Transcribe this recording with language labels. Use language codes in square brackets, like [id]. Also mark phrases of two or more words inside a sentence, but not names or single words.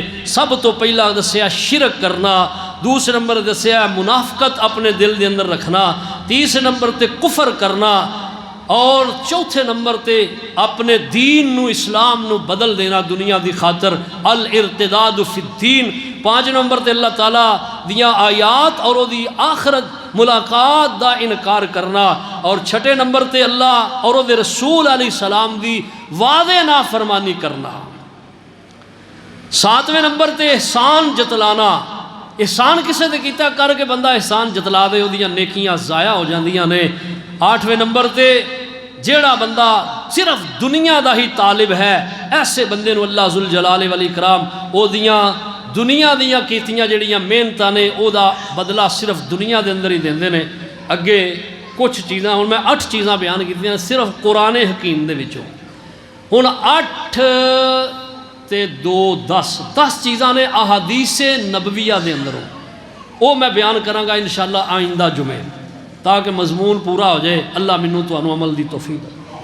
[pa] سب تو پہلا دسیا شرک کرنا، دوسرے نمبر دسیا منافقت اپنے دل دے اندر رکھنا، تیسرے نمبر تے کفر کرنا، اور چوتھے نمبر تے اپنے دین نو اسلام نو بدل دینا دنیا دی خاطر، [ar] الارتداد فی الدین۔ [pa] پانچ نمبر تے اللہ تعالیٰ دیاں آیات اور دی آخرت ملاقات دا انکار کرنا، اور چھٹے نمبر تے اللہ اور دے رسول [ar] علیہ السلام [pa] دی واضح نافرمانی کرنا۔ ساتویں نمبر تے احسان جتلانا، احسان کسے تے کیتا کر کے بندہ احسان جتلا دے وہ دیاں نیکیاں ضائع ہو جاندیاں نے۔ آٹھویں نمبر تے جیڑا بندہ صرف دنیا دا ہی طالب ہے، ایسے بندے نو اللہ [ar] ذوالجلال والاکرام [pa] او دیاں دنیا دیاں کیتیاں جڑیاں محنتاں نے او دا بدلہ صرف دنیا دے اندر ہی دیندے نے۔ اگے کچھ چیزاں ہن میں 8 چیزاں بیان کیتیاں صرف قرآن حکیم دے وچوں، ہن 8 تے 2 10 چیزاں نے احادیث نبویہ دے اندروں، او میں بیان کراں گا انشاءاللہ آئندہ جمعے، [ur] تاکہ مضمون پورا ہو جائے۔ [pa] اللہ منوں تانوں عمل دی توفیق۔